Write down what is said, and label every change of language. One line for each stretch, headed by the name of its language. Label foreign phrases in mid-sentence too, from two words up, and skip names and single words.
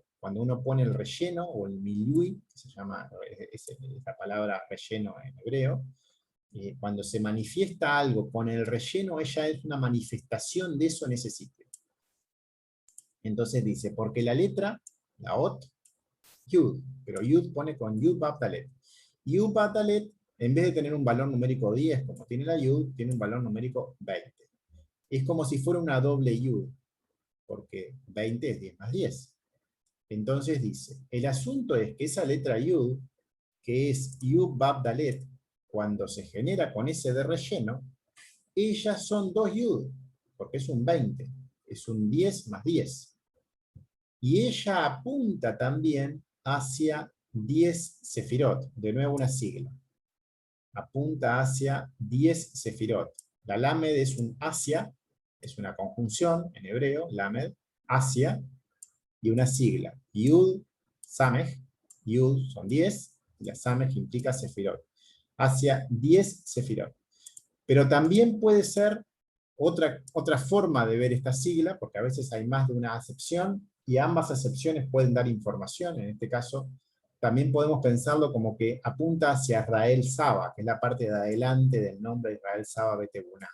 Spanish: Cuando uno pone el relleno, o el miliui, que se llama, es la palabra relleno en hebreo, cuando se manifiesta algo con el relleno, ella es una manifestación de eso en ese sitio. Entonces dice, porque la letra, la ot, yud, pero yud pone con
Hebrew: יוד וו דלת. יוד וו דלת,
Spanish: en vez de tener un valor numérico 10, como tiene la yud, tiene un valor numérico 20. Es como si fuera una doble yud, porque 20 es 10 más 10. Entonces dice, el asunto es que esa letra yud, que es
Hebrew: יוד וו דלת,
Spanish: cuando se genera con ese de relleno, ellas son 2 yud, porque es un 20, es un 10 más 10. Y ella apunta también hacia 10 sefirot, de nuevo una sigla. Apunta hacia 10 sefirot. La lamed es un hacia, es una conjunción en hebreo, lamed, hacia, y una sigla.
Hebrew: יוד, סמך, יוד
Spanish: son 10, y la samej implica sefirot. Hacia 10 sefirot. Pero también puede ser otra forma de ver esta sigla, porque a veces hay más de una acepción, y ambas acepciones pueden dar información. En este caso, también podemos pensarlo como que apunta hacia Israel Saba, que es la parte de adelante del nombre de Israel Saba Betebuná.